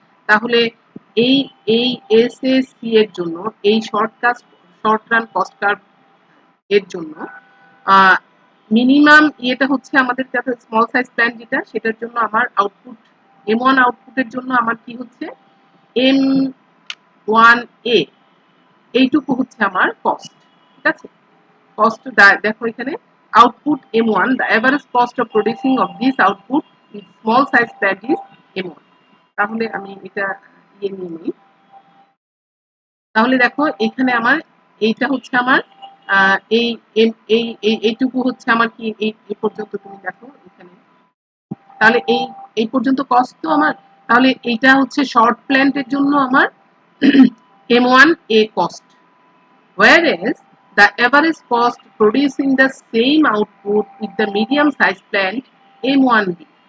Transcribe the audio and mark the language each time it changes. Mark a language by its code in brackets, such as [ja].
[bn] তাহলে এই এই এসএসসি এর জন্য, এই শর্ট রান কস্ট কার্ভ এর জন্য মিনিমাম ইয়েটা হচ্ছে আমাদের কাছে স্মল সাইজ প্ল্যান, যেটা সেটার জন্য আমার আউটপুট M1 আউটপুটের জন্য আমার কি হচ্ছে, M1A, এইটুকু হচ্ছে আমার কস্ট। ঠিক আছে, কস্ট দেখো এখানে output M1, [en] the average cost of producing of this output with small size plant is M1। [bn] তাহলে আমি এটা ইয়ে নিয়ে নিই। তাহলে দেখো এখানে আমার এইটা হচ্ছে আমার এই এইটুকু হচ্ছে আমার কি, এই পর্যন্ত তুমি দেখো এখানে, তাহলে এই পর্যন্ত কস্ট তো আমার, তাহলে এইটা হচ্ছে শর্ট প্ল্যান্টের জন্য আমার M1A cost, [en] whereas the average cost producing the same output with the medium size plant M1B।